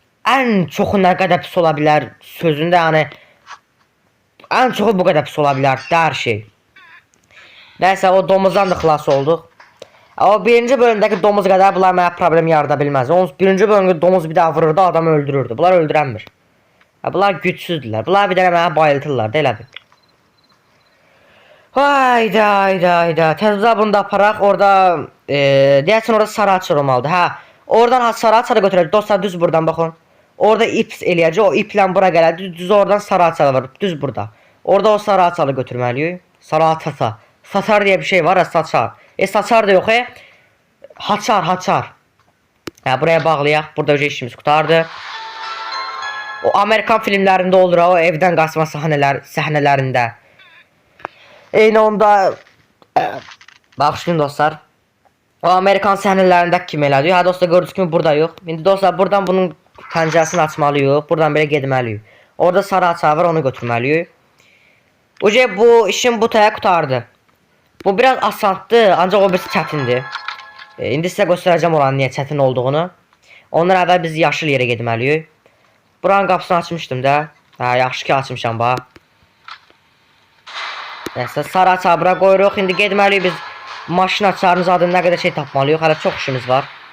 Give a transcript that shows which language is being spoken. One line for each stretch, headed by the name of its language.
Azerbaijani: Ən çoxu nə qədər pis ola bilər sözündə yəni. Ən çoxu bu qədər pis ola bilər hər şey. Nəysə o domuzdan da xilas olduq. O birinci bölümdəki domuz qədər bunlar mənə problem yarada bilməz. Birinci bölümdə domuz bir daha vururdu, adamı öldürürdü. Bunlar öldürənmir. Bunlar gücsüzdürlər. Bunlar bir dənə mənə bayıltırlar da elə bil. Hayda. Təzə bunu da aparaq. Orada deyəsən orada sarı açar olmalıdır. Hə. Oradan sarı açarı götürəcək. Dostlar düz buradan baxın. Orada ip eləyəcək. O iplə bura gələcək. Düz oradan sarı açarı var. Düz burada. Orada o sarı açarı götürməliyik. Sarı açasa.
Turkish: Saçar diye bir şey var ya saçar. Saçar da yok Haçar.
Azerbaijani: Buraya bağlayaq. Burada önce işimiz qutardı. O Amerikan filmlərində olur o evdən qaçma səhnələrində. Eyni onda Baxın dostlar. O Amerikan səhnələrindəki kimi elədir. Ha dostlar gördüyünüz kimi burada yox. İndi dostlar buradan bunun pəncərəsini açmalıyıq. Buradan belə getməliyik. Orada sarı açar var, onu götürməliyik. Uca bu işin bu taya qurtardı. Bu biraz asandır, ancaq o birisi çətindir. İndi sizə göstərəcəm oranın niyə çətin olduğunu. Ondan əvvəl biz yaşıl yerə getməliyik. Buranın qapısını açmışdım da. Hə, yaxşı ki açmışam bax. Nəsə sarı açar bura qoyuruq. İndi getməliyik biz. Maşın açarımız adında nə qədər şey tapmalıyıq. Hələ çox işimiz var.